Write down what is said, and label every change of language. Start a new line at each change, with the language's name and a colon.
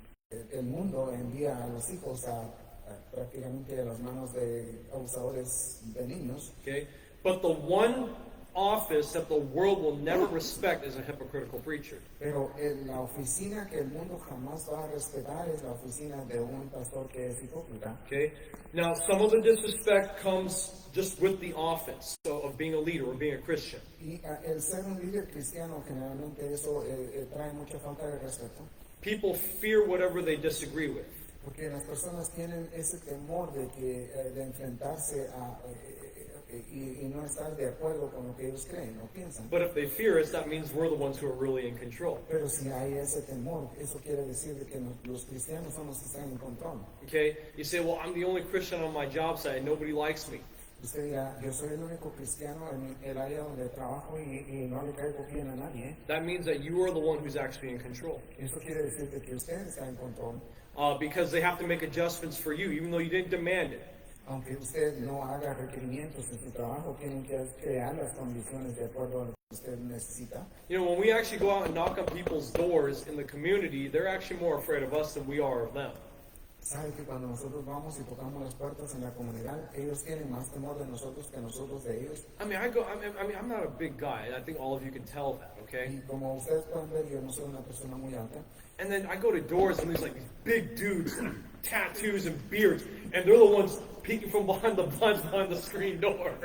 Spanish: El mundo envía a los hijos prácticamente a las manos de abusadores de niños.
English: Okay, but the one office that the world will never respect is a hypocritical preacher.
Spanish: Pero la oficina que el mundo jamás va a respetar es la oficina de un pastor que es hipócrita.
English: Okay, now some of the disrespect comes just with the office of being a leader or being a Christian.
Spanish: Y el ser un líder cristiano generalmente eso trae mucha falta de respeto.
English: People fear whatever they disagree with.
Spanish: Porque las personas tienen ese temor de enfrentarse y no estar de acuerdo con lo que ellos creen o piensan.
English: But if they fear us, that means we're the ones who are really in control.
Spanish: Pero si hay ese temor, eso quiere decir que los cristianos son los que están en control.
English: Okay, you say, well, I'm the only Christian on my job site, nobody likes me.
Spanish: Usted dirá, yo soy el único cristiano en el área donde trabajo y no le caigo bien a nadie.
English: That means that you are the one who's actually in control.
Spanish: Eso quiere decir que usted está en control.
English: Because they have to make adjustments for you, even though you didn't demand it.
Spanish: Aunque usted no haga requerimientos en su trabajo, tienen que crear las condiciones de acuerdo a lo que usted necesita.
English: You know, when we actually go out and knock on people's doors in the community, they're actually more afraid of us than we are of them.
Spanish: Sabe que cuando nosotros vamos y tocamos las puertas en la comunidad, ellos tienen más temor de nosotros que nosotros de ellos.
English: I mean, I'm not a big guy, and I think all of you can tell that, okay?
Spanish: Y como ustedes pueden ver, yo no soy una persona muy alta.
English: And then I go to doors and there's like these big dudes, with tattoos and beards, and they're the ones peeking from behind the blinds behind the screen door.